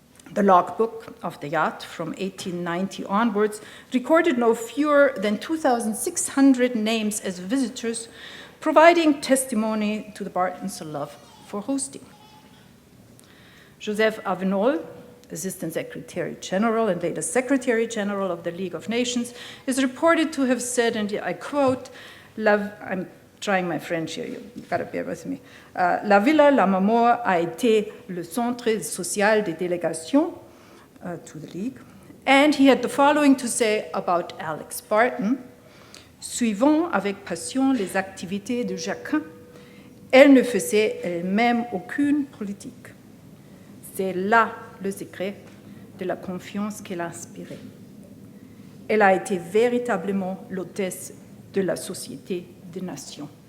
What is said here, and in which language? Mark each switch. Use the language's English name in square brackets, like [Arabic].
[English] The logbook of the yacht from 1890 onwards recorded no fewer than 2,600 names as visitors, providing testimony to the Bartons' love for hosting. Joseph Avenol, Assistant Secretary General and later Secretary General of the League of Nations, is reported to have said, and I quote, I'm trying my French here, you've got to bear with me. [French] La Villa Lammermoor a été le centre social des délégations [English] to the League. And he had the following to say about Alex Barton. [French] Suivant avec passion les activités de chacun, elle ne faisait elle-même aucune politique. C'est là le secret de la confiance qu'elle inspirait. Elle a été véritablement l'hôtesse de la Société des Nations.